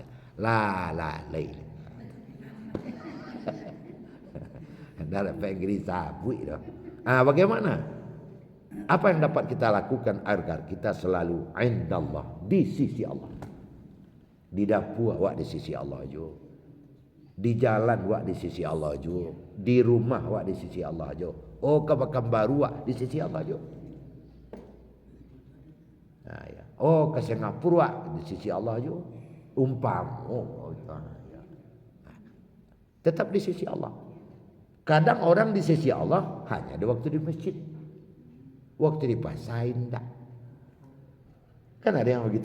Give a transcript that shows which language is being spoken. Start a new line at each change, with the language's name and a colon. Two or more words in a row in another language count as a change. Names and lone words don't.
Indonesian: Lain. Dalam Inggris sabui dah. Bagaimana? Apa yang dapat kita lakukan agar kita selalu indallah, di sisi Allah.
Minangkabau: Di dapur awak di sisi Allah jo. Di jalan awak di sisi Allah jo. Di rumah awak di sisi Allah jo. Oh, kabakam baru awak di sisi Allah jo.
Indonesian: Oh, ke Singapura di sisi Allah juga. Tetap di sisi Allah. Kadang orang di sisi Allah hanya ada waktu di masjid. Waktu di pasar tidak. Kan ada yang begitu.